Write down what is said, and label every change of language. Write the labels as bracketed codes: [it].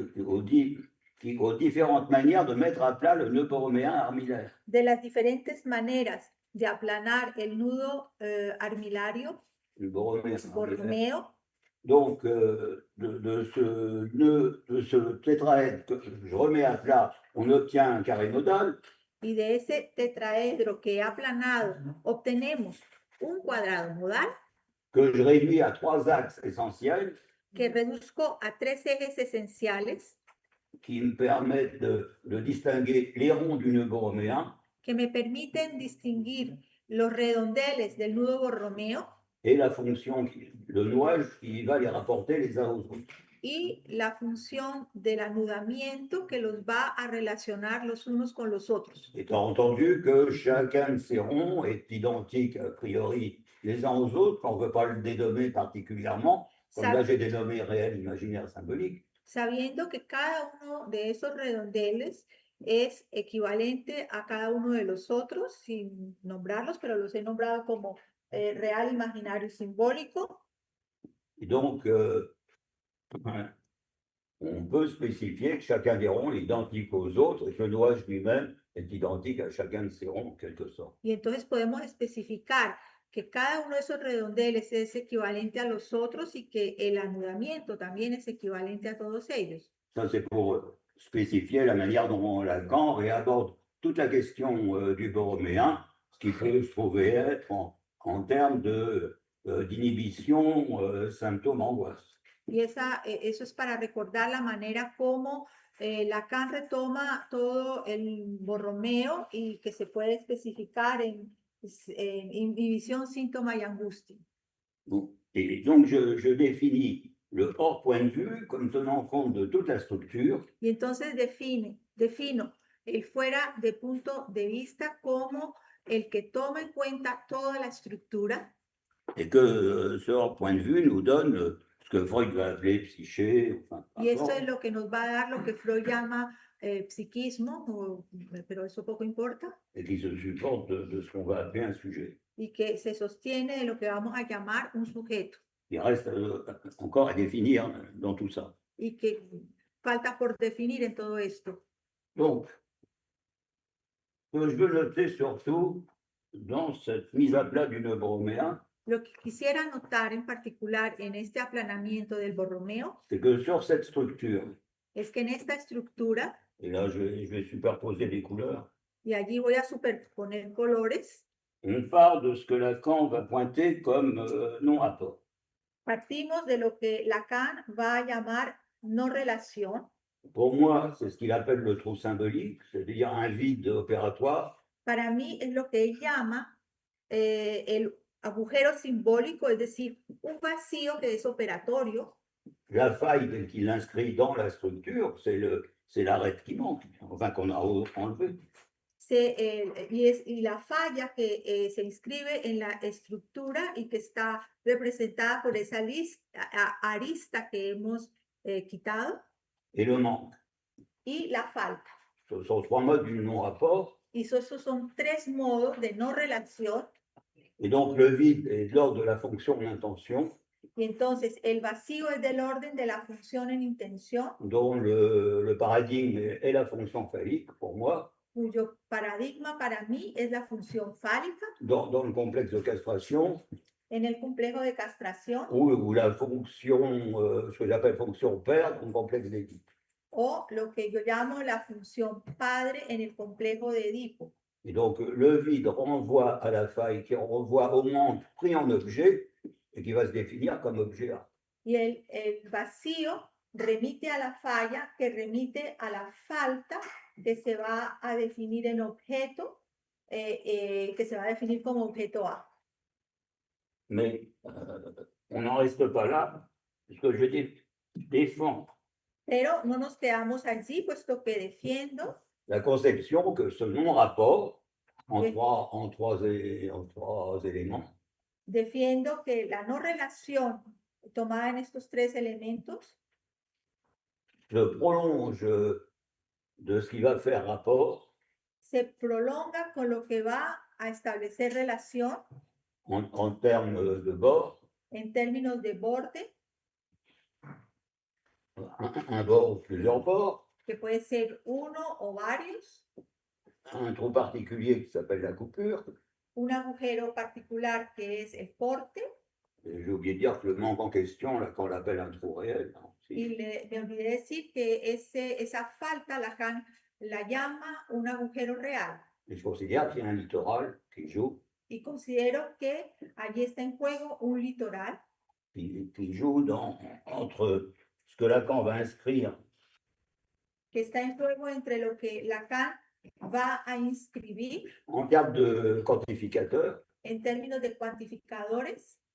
[fr] Aux différentes manières de mettre à plat le nœud borroméen armillaire. [es] de las diferentes maneras de aplanar el nudo armilario, [fr] Le borroméen armillaire. [es] borromeo. [fr] Donc, de ce nœud, de ce tétraèdre que je remets à plat, on obtient un carré nodal. [es] Y de ese tetraedro que he aplanado, obtenemos un cuadrado nodal [fr] Que je réduis à 3 axes essentiels [es] que reduzco a 3 ejes esenciales [fr] qui me permettent de distinguer les ronds du nœud borroméen [es] que me permiten distinguir los redondeles del nudo borromeo [fr] et la fonction, le nouage qui va les rapporter les uns aux autres. [es] y la función del anudamiento que los va a relacionar los unos con los otros. [fr] Étant entendu que chacun de ces ronds est identique a priori les uns aux autres, on ne veut pas le dénommer particulièrement, comme là j'ai dénommé réel, imaginaire, symbolique. [es] Sabiendo que cada uno de esos redondeles es equivalente a cada uno de los otros, sin nombrarlos, pero los he nombrado como real, imaginario y simbólico. [fr] Et donc, on peut spécifier que chacun des ronds est identique aux autres et que le nouage lui-même est identique à chacun de ces ronds en quelque sorte. [es] Y entonces podemos especificar que cada uno de esos redondeles es equivalente a los otros y que el anudamiento también es equivalente a todos ellos. [fr] Ça, c'est pour spécifier la manière dont Lacan réaborde toute la question du borroméen, ce qui peut se trouver être en termes d'inhibition, symptômes, angoisse. [es] Y eso es para recordar la manera como Lacan retoma todo el borromeo y que se puede especificar en inhibición, síntoma y angustia. [fr] Bon. Et donc, je définis le hors point de vue comme tenant compte de toute la structure. [es] Y entonces defino el fuera de punto de vista como el que toma en cuenta toda la estructura. [fr] Et que ce hors point de vue nous donne ce que Freud va appeler psyché. Enfin, [es] y esto es lo que nos va a dar lo que Freud llama psiquismo, pero eso poco importa. [fr] Et qui se supporte de ce qu'on va appeler un sujet. [es] Y que se sostiene de lo que vamos a llamar un sujeto. [fr] Il reste encore à définir dans tout ça. [es] Y que falta por definir en todo esto. [fr] Donc, ce que je veux noter surtout dans cette mise à plat du nœud borroméen, [es] lo que quisiera notar en particular en este aplanamiento del borromeo [fr] c'est que sur cette structure, [es] es que en esta estructura, [fr] et là je vais superposer les couleurs, [es] y allí voy a superponer colores, [fr] on part de ce que Lacan va pointer comme non-rapport. [es] partimos de lo que Lacan va a llamar no relación. [fr] Pour moi, c'est ce qu'il appelle le trou symbolique, c'est-à-dire un vide opératoire. [es] Para mí es lo que él llama el agujero simbólico, es decir, un vacío que es operatorio. [fr] La faille telle qu'il l'inscrit dans la structure, c'est l'arête qui manque, enfin qu'on a enlevé. [es] Y la falla que se inscribe en la estructura y que está representada por esa arista que hemos quitado. [fr] Et le manque. [es] Y la falta. [fr] Ce sont 3 modes du non-rapport. [es] Y esos son 3 modos de no relación. [fr] Et donc le vide est de l'ordre de la fonction de l'intention. [es] Y entonces el vacío es del orden de la función en intención. [fr] Dont le paradigme est la fonction phallique pour moi. [es] Cuyo paradigma para mí es la función fálica. [fr] Dans le complexe de castration. [es] En el complejo de castración. [fr] Ou la fonction, ce que j'appelle fonction père dans le complexe d'Édipe. [es] O lo que yo llamo la función padre en el complejo de Edipo. [fr] Et donc le vide renvoie à la faille qui renvoie au manque pris en objet et qui va se définir comme objet A. [es] Y el vacío remite a la falla que remite a la falta que se va a definir en objeto, que se va a definir como objeto A. [fr] Mais on n'en reste pas là, puisque je défends [es] Pero no nos quedamos allí, puesto que defiendo [fr] la conception que ce non-rapport en Oui. trois éléments [es] Defiendo que la no relación tomada en estos tres elementos [fr] se prolonge de ce qui va faire rapport [es] se prolonga con lo que va a establecer relación [fr] en termes de bord, [es] en términos de borde, [fr] un bord ou plusieurs bords, [es] que puede ser uno o varios, [fr] un trou particulier qui s'appelle la coupure. [es] un agujero particular que es el corte, [fr] Et j'ai oublié de dire que le manque en question, là, qu'on l'appelle un trou réel, hein, [es] y me olvidé decir que esa falta Lacan la llama un agujero real. [fr] et je considère qu'il y a un littoral qui joue, [es] Y considero que allí está en juego un litoral [fr] qui joue entre ce que Lacan va inscrire [es] que está en juego entre lo que Lacan va a inscribir [fr] en termes de quantificateurs, [es] en términos de cuantificadores,